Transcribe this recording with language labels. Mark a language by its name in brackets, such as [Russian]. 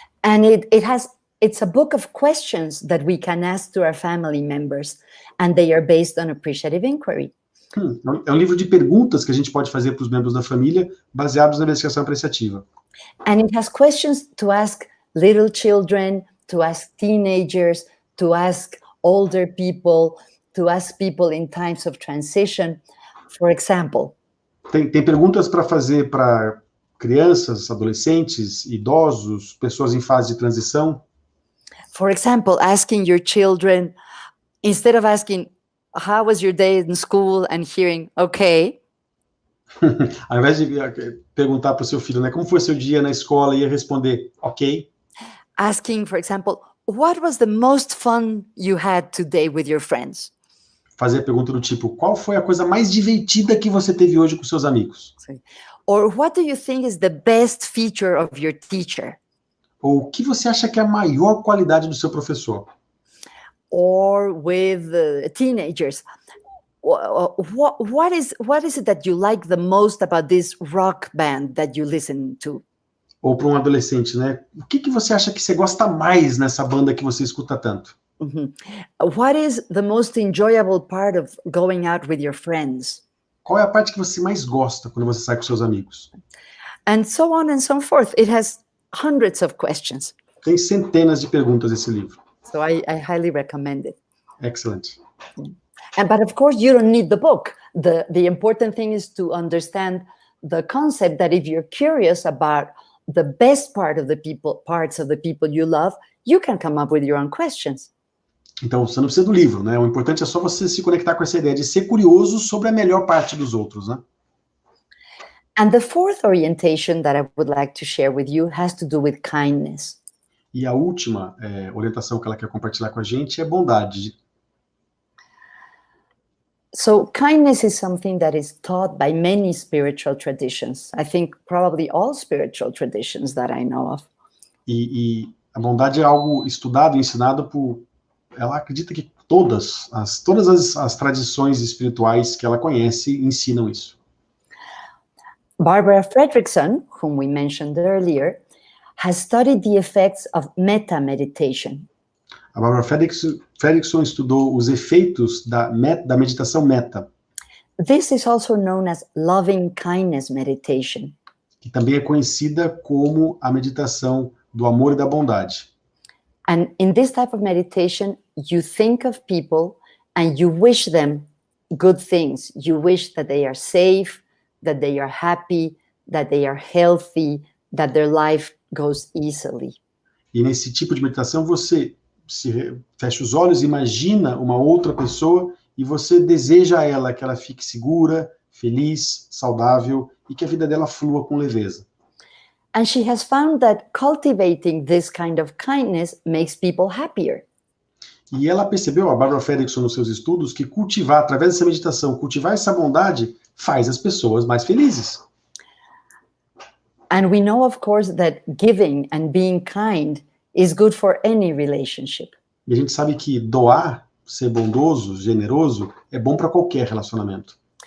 [English] And it's a book of questions that we can ask to our family members, and they are based on appreciative inquiry. [Portuguese] É um livro de perguntas que a gente pode fazer para os membros da família, baseados na investigação apreciativa. [English] And it has questions to ask little children, to ask teenagers, to ask older people, to ask people in times of transition. For example, [Portuguese] Tem perguntas para fazer para crianças, adolescentes, idosos, pessoas em fase de transição. [English] For example, asking your children, instead of asking, how was your day in school, and hearing, okay. [Portuguese] Ao invés de perguntar para o seu filho, né, como foi seu dia na escola, e responder, ok. [English] Asking, for example, what was the most fun you had today with your friends? [Portuguese] Fazer a pergunta do tipo, qual foi a coisa mais divertida que você teve hoje com seus amigos? [English] Or what do you think is the best feature of your teacher? [Portuguese] Ou o que você acha que é a maior qualidade do seu professor? [English] Or with teenagers, what is it that you like the most about this rock band that you listen to? [Portuguese] Ou para um adolescente, né? O que você acha que você gosta mais nessa banda que você escuta tanto? Mm-hmm. [English] What is the most enjoyable part of going out with your friends? [Portuguese] Qual é a parte que você mais gosta quando você sai com seus amigos? [English] And so on and so forth. It has hundreds of questions. [Portuguese] Tem centenas de perguntas esse livro. [English] So I highly recommend it. Excellent. But of course, you don't need the book. The important thing is to understand the concept that if you're curious about the best parts of the people you love, you can come up with your own questions. [Portuguese] Então, você não precisa do livro, né? O importante é só você se conectar com essa ideia de ser curioso sobre a melhor parte dos outros, né? [English] And the fourth orientation that I would like to share with you has to do with kindness. [Portuguese] E a última orientação que ela quer compartilhar com a gente é bondade. [English] So kindness is something that is taught by many spiritual traditions. I think probably all spiritual traditions that I know of. [Portuguese] E a bondade é algo estudado e ensinado por... Ela acredita que todas as tradições espirituais que ela conhece ensinam isso. [English] Barbara Fredrickson, whom we mentioned earlier, has studied the effects of meta-meditation. [Portuguese] A Barbara Fredrickson estudou os efeitos da meditação meta. [English] This is also known as loving kindness meditation. [Portuguese] Que também é conhecida como a meditação do amor e da bondade. [English] And in this type of meditation, you think of people and you wish them good things. You wish that they are safe, that they are happy, that they are healthy, that their life goes easily. [Portuguese] E nesse tipo de meditação, você fecha os olhos, imagina uma outra pessoa e você deseja a ela que ela fique segura, feliz, saudável e que a vida dela flua com leveza. [English] And she has found that cultivating this kind of kindness makes people happier. [Portuguese] E ela percebeu, a Barbara Fredrickson, nos seus estudos, que cultivar, através dessa meditação, cultivar essa bondade faz as pessoas mais felizes. [English] And we know, of course, that giving and being kind is good for any relationship. [Portuguese] E a gente sabe que doar, ser bondoso, generoso, é bom para qualquer relacionamento.